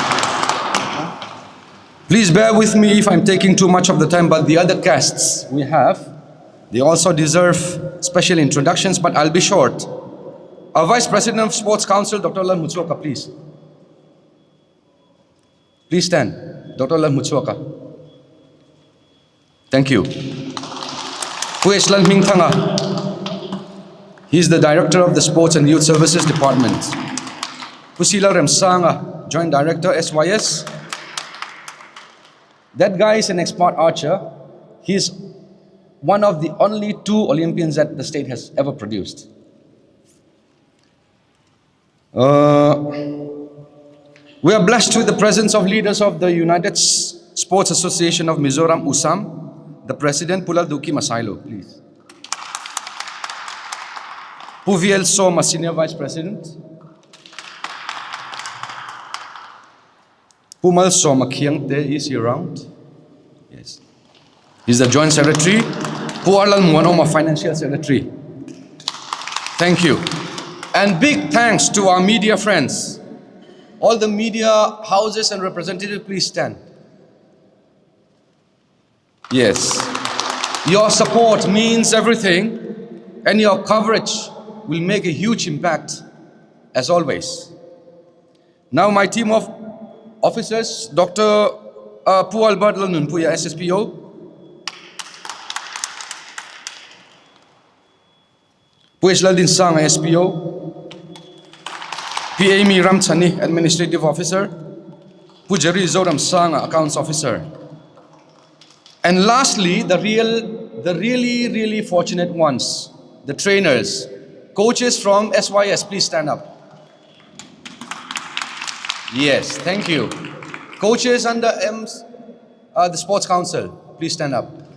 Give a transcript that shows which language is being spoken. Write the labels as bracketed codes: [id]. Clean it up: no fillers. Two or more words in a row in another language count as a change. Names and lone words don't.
[en] Please bear with me if I'm taking too much of the time, but the other guests we have, they also deserve special introductions, but I'll be short. Our Vice President of Sports Council, Dr. Lal Mutsuaka, please. Please stand. Dr. Lal Mutsuaka. Thank you. Pu H. Lalmingthang. He is the Director of the Sports and Youth Services Department. Pusila Remsanga, Joint Director, SYS. That guy is an expert archer. He's one of the only 2 Olympians that the state has ever produced. We are blessed with the presence of leaders of the United Sports Association of Mizoram, USAM. The President, Pulal Duki Masailo, please. Puviel Soma, Senior Vice President. Pumal Soma Kiangte, is he around? Yes. He's the Joint Secretary. Pualal Muanoma, Financial Secretary. Thank you. And big thanks to our media friends. All the media houses and representatives, please stand. Yes. Your support means everything, and your coverage will make a huge impact, as always. Now my team of officers, Dr. Pu Albert Lalnunpuya, SSPO. Pu H. Laldin Sang, SPO. P.A.M. Ramchani, Administrative Officer. Pu Jerry Zoram Sang, Accounts Officer. And lastly, the really fortunate ones, the trainers, coaches from SYS, please stand up. Yes, thank you. Coaches under the Sports Council, please stand up.